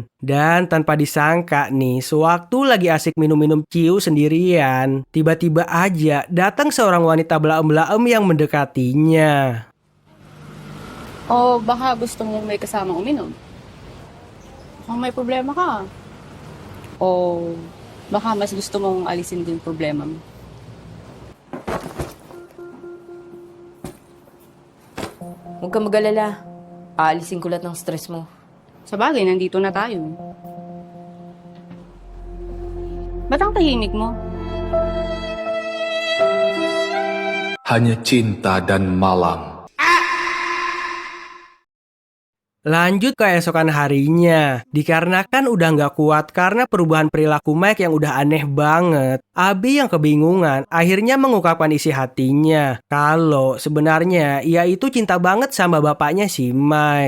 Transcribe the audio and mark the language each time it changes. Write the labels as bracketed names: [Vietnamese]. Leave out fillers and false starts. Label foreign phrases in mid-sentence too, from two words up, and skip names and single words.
[Indonesian] Dan tanpa disangka nih, sewaktu lagi asik minum-minum ciu sendirian, tiba-tiba aja datang seorang wanita belaem-belaem yang mendekatinya. [Filipino] O baka gusto mo may kasama uminom? Kung may problema ka. O baka mas gusto mong alisin din problema mo. Huwag ka mag-alala. Aalisin ko lahat ng stress mo. Sa bagay, nandito na tayo. Ba't ang tahimik mo? [Indonesian] Hanya cinta dan malam. Lanjut ke esokan harinya. Dikarenakan udah nggak kuat karena perubahan perilaku Mike yang udah aneh banget, Abi yang kebingungan akhirnya mengungkapkan isi hatinya kalau sebenarnya ia itu cinta banget sama bapaknya si Mike.